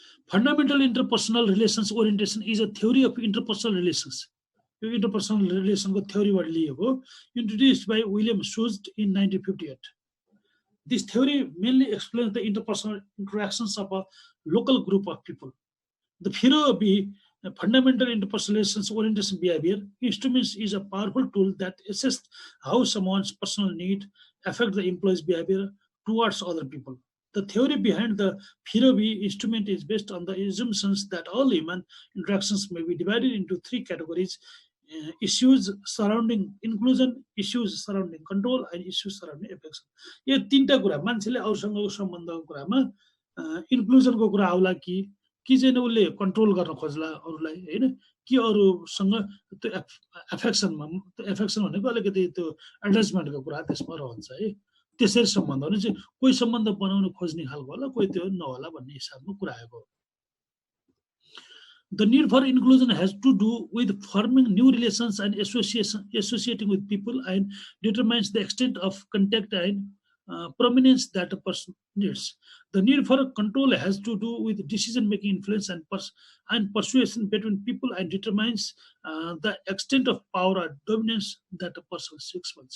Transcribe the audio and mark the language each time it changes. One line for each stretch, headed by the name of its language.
English: fundamental interpersonal relations orientation is a theory of interpersonal relations
Nepali: यो interpersonal रिलेसनको थ्योरीबाट लिएको
English: Introduced by William Schutz in 1958 this theory mainly explains the interpersonal interactions of a local group of people the FIRO B fundamental interpersonal relations orientation behavior instruments is a powerful tool that assesses how someone's personal need affect the employee's behavior towards other people. The theory behind the Firobi instrument is based on the assumptions that all human interactions may be divided into 3 categories: issues surrounding inclusion, issues surrounding control and issues surrounding affection.
Nepali: यो तीनटा कुरा मान्छेले अरूसँगको सम्बन्धको कुरामा इन्क्लुजनको कुरा आउला कि चाहिँ उसले कन्ट्रोल गर्न खोज्ला अरूलाई हैन कि अरूसँग त्यो एफेक्सनमा एफेक्सन भनेको अलिकति त्यो एट्याचमेन्टको कुरा त्यसमा रहन्छ है त्यसरी सम्बन्ध भने चाहिँ कोही सम्बन्ध बनाउन खोज्ने खालको होला कोही त्यो नहोला भन्ने हिसाबमा कुरा आएको
English: The need for inclusion has to do with forming new relations and associating with people and determines the extent of contact and prominence that a person needs. The need for control has to do with decision-making influence and persuasion between people and determines the extent of power or dominance that a person seeks.